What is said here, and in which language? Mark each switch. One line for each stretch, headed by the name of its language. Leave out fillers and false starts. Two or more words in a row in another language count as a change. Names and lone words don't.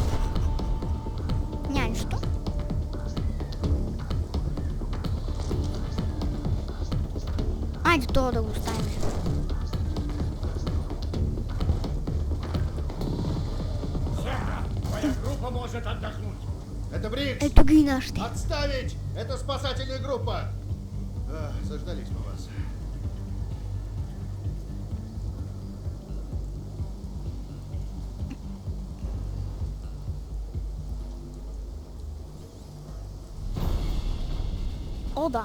Bulgarian: Няма нищо. Айде това да го оставим.
Russian: Твоя группа может отдохнуть. Это Брикс!
Bulgarian: Ето ги и нашите.
Russian: Отставить! Это спасательная группа! Заждались мы вас. О, да.